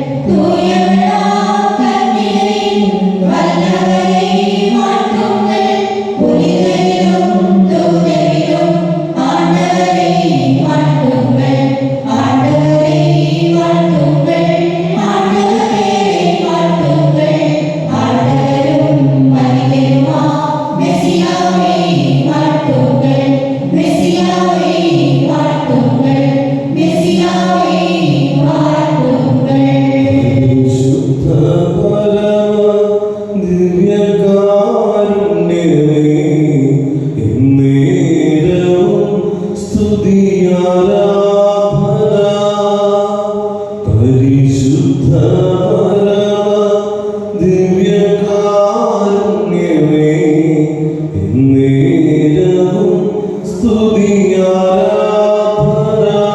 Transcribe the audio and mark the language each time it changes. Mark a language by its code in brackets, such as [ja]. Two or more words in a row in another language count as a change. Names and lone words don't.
[ta] தூயவளாம் கன்னியரின் வல்லவரை வாழ்த்துங்கள், புனிதரிலும் தூதரிலும் ஆண்டவரை வாழ்த்துங்கள், ஆண்டவரை வாழ்த்துங்கள், ஆண்டவரை வாழ்த்துங்கள், ஆண்டவரும் மனிதருமா மெசியாவை வாழ்த்துங்கள், மெசியாவை வாழ்த்துங்கள், மெசியாவை வாழ்த்துங்கள். [ml] പരിശുദ്ധ പരമ ദിവ്യകാരുണ്യമേ, എന്നേരവും സ്തുതിയാരാധന. പരിശുദ്ധ പരമ ദിവ്യകാരുണ്യമേ, എന്നേരവും സ്തുതിയാരാധന.